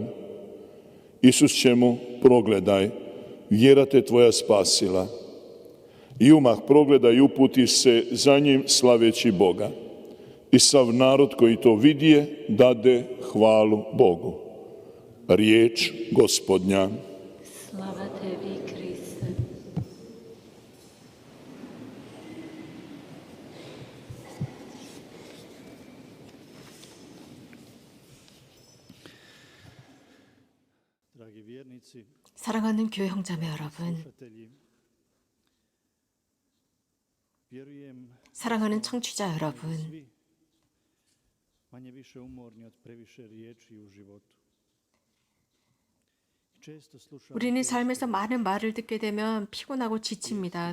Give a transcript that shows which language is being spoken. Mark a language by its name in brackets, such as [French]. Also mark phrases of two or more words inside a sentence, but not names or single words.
[Croatian] Isus će mu, progledaj, vjera te tvoja spasila. I umah progleda i uputi se za njim slaveći Boga. I sav narod koji to vidje, dade hvalu Bogu. Riječ Gospodnja. Slava tebi, Kriste. [Korean] 사랑하는 교회 형제매 여러분, 사랑하는 청취자 여러분, 우리는 삶에서 많은 말을 듣게 되면 피곤하고 지칩니다.